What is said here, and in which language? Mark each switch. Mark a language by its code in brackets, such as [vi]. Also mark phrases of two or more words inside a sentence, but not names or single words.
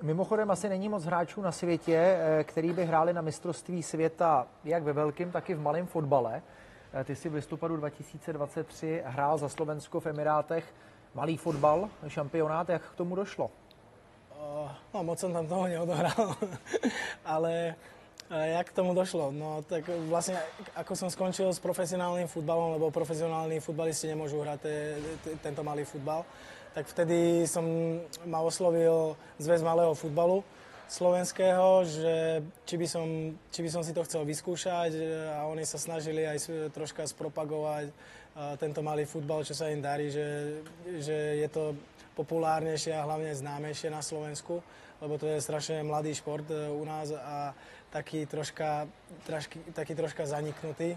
[cs] Mimochodem asi není moc hráčů na světě, který by hráli na mistrovství světa jak ve velkém, tak i v malém fotbale. Ty si v listopadu 2023 hrál za Slovensko v Emirátech malý fotbal, šampionát. Jak k tomu došlo? [sk] No, moc som tam toho neodohral, ale jak k tomu došlo? No, tak vlastne, ako som skončil s profesionálnym futbalom, lebo profesionálni futbalisti nemôžu hrať tento malý futbal, tak vtedy ma oslovil Zväz malého futbalu slovenského, že či by som si to chcel vyskúšať, a oni sa snažili aj troška spropagovať tento malý futbal, čo sa im darí, že je to populárnejšie a hlavne známejšie na Slovensku, lebo to je strašne mladý šport u nás a taký troška zaniknutý.